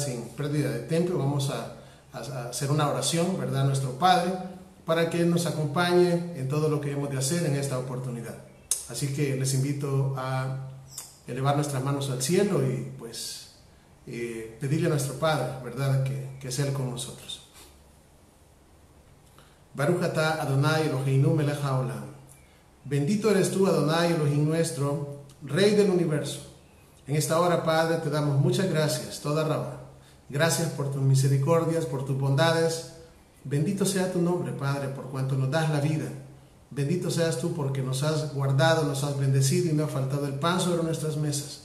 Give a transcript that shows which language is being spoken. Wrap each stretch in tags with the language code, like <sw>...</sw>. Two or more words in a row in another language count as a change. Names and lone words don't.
<es>Sin pérdida de tiempo, vamos a hacer una oración, ¿verdad? A nuestro Padre, para que Él nos acompañe en todo lo que hemos de hacer en esta oportunidad. Así que les invito a elevar nuestras manos al cielo y pues pedirle a nuestro Padre, ¿verdad? Que sea Él con nosotros.</es> <he>ברוך אתה אדני אלהינו מלך העולם.</he> <es>Bendito eres tú,</es> <he>אדני אלהים</he> <es>nuestro, Rey del universo. En esta hora, Padre, te damos muchas gracias,</es> <he>תודה רבה.</he> <es>Gracias por tus misericordias, por tus bondades. Bendito sea tu nombre, Padre, por cuanto nos das la vida. Bendito seas tú porque nos has guardado, nos has bendecido y no ha faltado el pan sobre nuestras mesas.</es>